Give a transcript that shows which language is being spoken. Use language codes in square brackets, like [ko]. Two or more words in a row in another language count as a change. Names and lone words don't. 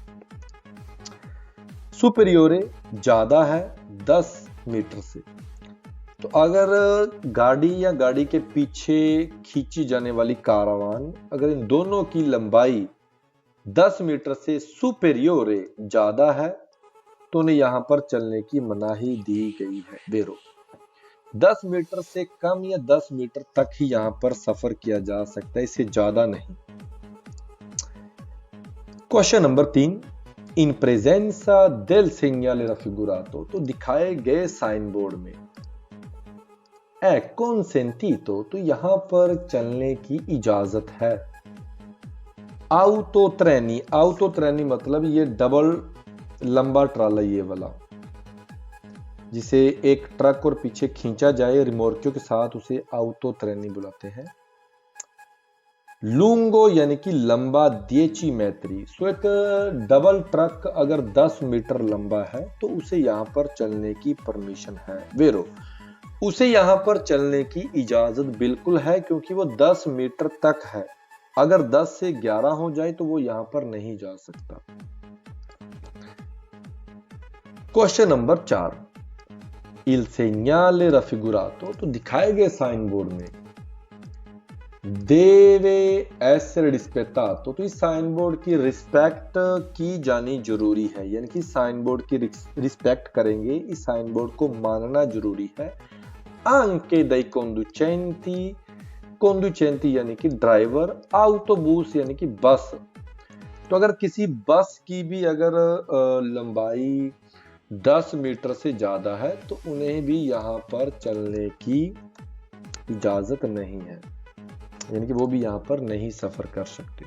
[hi] सुपेरियोरे ज्यादा है 10 मीटर से, तो अगर गाड़ी या गाड़ी के पीछे खींची जाने वाली कारावान, अगर इन दोनों की लंबाई 10 मीटर से सुपेरियोरे ज्यादा है तो उन्हें यहां पर चलने की मनाही दी गई है। वेरो 10 मीटर से कम या 10 मीटर तक ही यहां पर सफर किया जा सकता है, इससे ज्यादा नहीं। [en] Question number [it] 3, in presenza del segnale raffigurato, [hi] तो दिखाए गए साइन बोर्ड में [it] è consentito, [hi] तो यहां पर चलने की इजाजत है। [it] auto treni [hi] मतलब ये डबल लंबा ट्राला ये वाला, जिसे एक ट्रक और पीछे खींचा जाए रिमोर्कियों के साथ, उसे [it] auto treni [hi] बुलाते हैं। लूंगो यानी कि लंबा 10 metri। सो एक डबल ट्रक अगर 10 मीटर लंबा है तो उसे यहां पर चलने की परमिशन है, वेरो उसे यहां पर चलने की इजाजत बिल्कुल है, क्योंकि वो 10 मीटर तक है। अगर 10 से 11 हो जाए तो वो यहां पर नहीं जा सकता। [en] Question number 4, [it] il segnale raffigurato, [hi] तो दिखाए गए साइन बोर्ड में [it] deve essere rispettato, [hi] तो इस साइन बोर्ड की रिस्पेक्ट की जानी जरूरी है, यानी कि साइन बोर्ड की रिस्पेक्ट करेंगे, इस साइन बोर्ड को मानना जरूरी है। [it] anche dai conducenti, [hi] conducenti यानी कि ड्राइवर, autobus यानी कि बस, तो अगर किसी बस की भी अगर लंबाई 10 मीटर से ज्यादा है तो उन्हें भी यहां पर चलने की इजाजत नहीं है, यानी कि वो भी यहां पर नहीं सफर कर सकते।